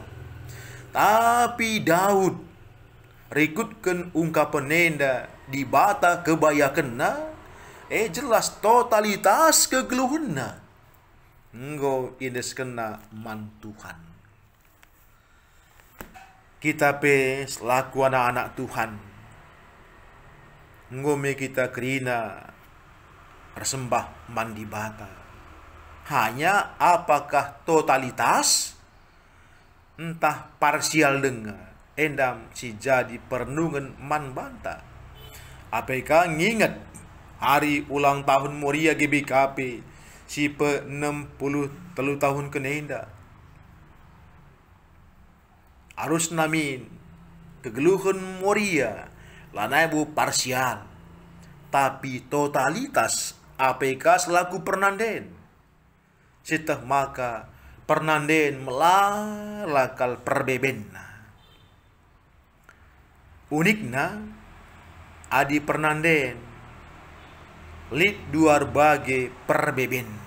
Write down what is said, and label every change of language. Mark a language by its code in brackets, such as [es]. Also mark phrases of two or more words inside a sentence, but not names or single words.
[btx] Tapi Daud rikutkan ungkapan nenda di bata kebayakenna jelas totalitas kegeluhunna enggo indes kena man Tuhan. Kita pe [id] selaku anak-anak Tuhan [btx] ngome kita kerina persembah man di bata. [id] Hanya apakah totalitas entah parsial [btx] dengar endam si jadi pernungan man banta. Apakah nginget [id] hari ulang tahun [btx] Moria GBKP si pe 63 tahun kenenda. Arus namin kegeluhan Moria lanai bu parsial, [id] tapi totalitas apakah selaku [btx] pernanden. Setah maka pernanden melalakal perbebenna. Unikna adi pernanden lit duar bage perbebenna.